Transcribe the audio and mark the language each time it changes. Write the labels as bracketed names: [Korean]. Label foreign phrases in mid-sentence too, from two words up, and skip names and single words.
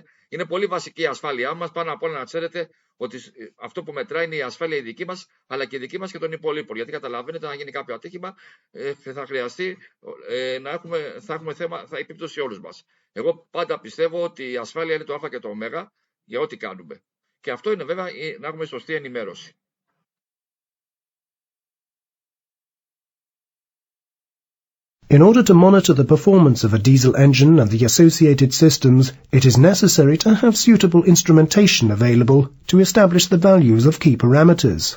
[Greek] Είναι πολύ βασική η ασφάλειά μας. Πάνω απ' όλα να ξέρετε ότι αυτό που μετράει είναι η ασφάλεια η δική μας, αλλά και η δική μας και των υπολείπων. Γιατί καταλαβαίνετε, αν γίνει κάποιο ατύχημα, θα χρειαστεί θα έχουμε θέμα, θα επίπτωση σε όλους μας. Εγώ πάντα πιστεύω ότι η ασφάλεια είναι το α και το ω για ό,τι κάνουμε. Και αυτό είναι βέβαια να έχουμε σωστή ενημέρωση. [English] In order to monitor the performance of a diesel engine and the associated systems, it is necessary to have suitable instrumentation available to establish the values of key parameters.